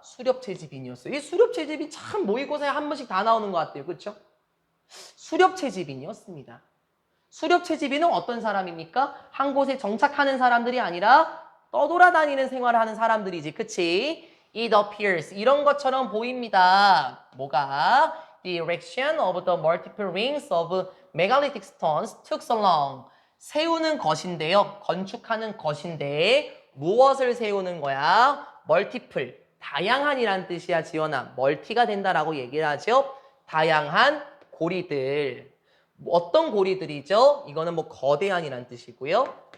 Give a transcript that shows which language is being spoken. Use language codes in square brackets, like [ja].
[ko] 수렵채집인이었어요. 이 수렵채집이 참 모의고사에 한 번씩 다 나오는 것 같아요. 그렇죠? 수렵채집인이었습니다. 수렵채집인은 어떤 사람입니까? 한 곳에 정착하는 사람들이 아니라 떠돌아다니는 생활을 하는 사람들이지. 그치? [en] It appears. [ko] 이런 것처럼 보입니다. 뭐가? [en] The erection of the multiple rings of megalithic stones took so long. [ko] 세우는 것인데요. 건축하는 것인데 무엇을 세우는 거야? multiple. 다양한이란 뜻이야, 지연아. 멀티가 된다라고 얘기를 하죠. 다양한 고리들. 어떤 고리들이죠? 이거는 뭐 거대한이란 뜻이고요.